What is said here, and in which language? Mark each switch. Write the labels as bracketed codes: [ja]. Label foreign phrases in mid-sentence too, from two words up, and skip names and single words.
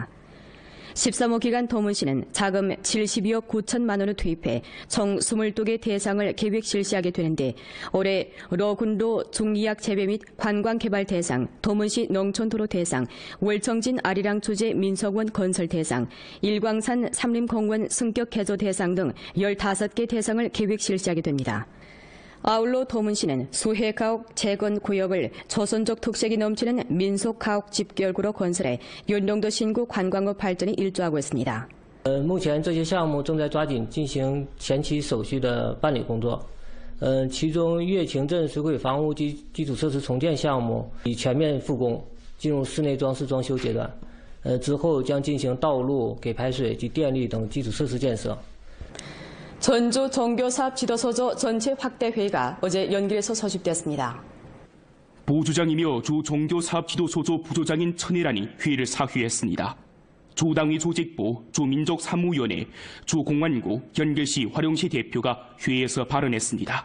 [ko] 13호 기간 도문시는 자금 72억 9천만 원을 투입해 총 22개 대상을 계획 실시하게 되는데 올해 러군도 중리약 재배 및 관광개발 대상, 도문시 농촌도로 대상, 월청진 아리랑 주제 민속원 건설 대상, 일광산 삼림공원 승격 개조 대상 등 15개 대상을 계획 실시하게 됩니다. 아울러 도문시는 수해 가옥 재건 구역을 조선족 특색이 넘치는 민속 가옥 집결구로 건설해 연령도 신구 관광업 발전에 일조하고 있습니다. [zh] 目前这些项目正在抓紧进行前期手续的办理工作。其中乐清镇水轨房屋及基础设施重建项目已全面复工，进入室内装饰装修阶段。之后将进行道路、给排水及电力等基础设施建设。 [ko] 전주 종교사업지도소조 전체 확대회의가 어제 연길에서 소집됐습니다. 부주장이며 주 종교사업지도소조 부조장인 천혜란이 회의를 사회했습니다. 주 당위 조직부, 주 민족사무위원회, 주 공안구, 연길시 화룡시 대표가 회의에서 발언했습니다.